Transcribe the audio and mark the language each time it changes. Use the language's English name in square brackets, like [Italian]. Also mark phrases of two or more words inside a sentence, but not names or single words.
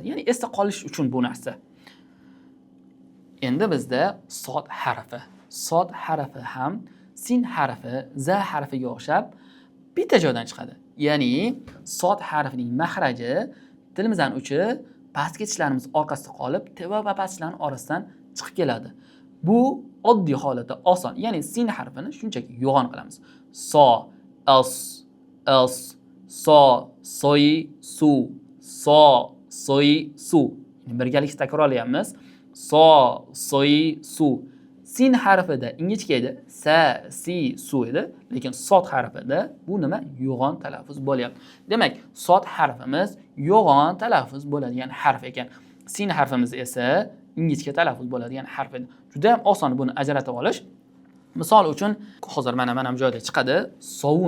[Uzbek] Ya'ni esda qolish uchun bu narsa. Endi bizda sod harfi ham sin harfi za harfiga o'xshab bitta joydan chiqadi. Ya'ni sod harfining mahraji tilimizning uchi pastki tishlarimiz orqasida qolib, teva va past tishlarning orasidan chiqib keladi. Bu oddiy holatda oson. Ya'ni sin harfini shunchaki yo'g'on qilamiz. So, so, soy, su, so, soy, su. Birgalikda takrorlaymiz. So, soy, su. Sin harfida ingichka edi, sa, si, su edi, lekin sod harfida bu nima? Yo'g'on talaffuz bo'lyapti. Demak, sod harfimiz yo'g'on talaffuz bo'ladigan harf ekan. Sin harfimiz esa ingichka talaffuz bo'ladigan harf edi. Juda ham oson buni ajratib olish. Misol uchun, hozir mana bu joyda chiqadi, sovun.